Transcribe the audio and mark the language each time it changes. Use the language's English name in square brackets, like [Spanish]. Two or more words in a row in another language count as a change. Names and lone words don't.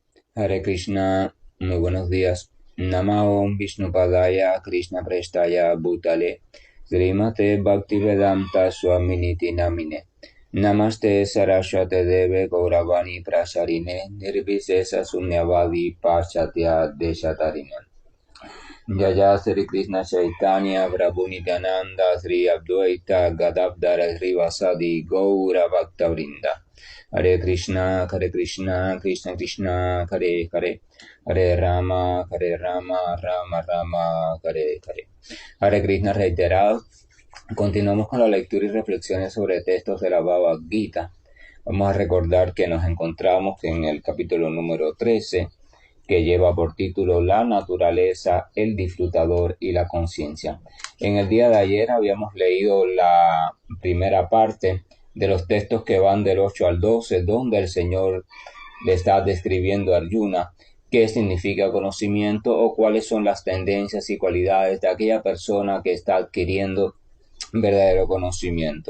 [Spanish] Hare Krishna, muy buenos días. [Sanskrit] Namo Vishnupadaya Krishna Prestaya Bhutale Srimate Bhaktivedanta Swaminiti Namine Namaste Saraswate Deve Gauravani Prasarine Nirvisesa Sunyavadi Paschatya Deshatarine Jaya Sri Krishna Chaitanya Prabhu Nityananda Sri Advaita Gadadhara Srivasadi Gaura Bhaktavrinda Hare Krishna, Krishna Krishna, Hare Hare, Hare Rama, Rama Rama, Hare Hare. [Spanish] Hare Krishna reiterado. Continuamos con la lectura y reflexiones sobre textos de la Bhagavad Gita. Vamos a recordar que nos encontramos en el capítulo número 13, que lleva por título La naturaleza, el disfrutador y la conciencia. En el día de ayer habíamos leído la primera parte de los textos que van del 8 al 12, donde el Señor le está describiendo a Arjuna qué significa conocimiento o cuáles son las tendencias y cualidades de aquella persona que está adquiriendo verdadero conocimiento.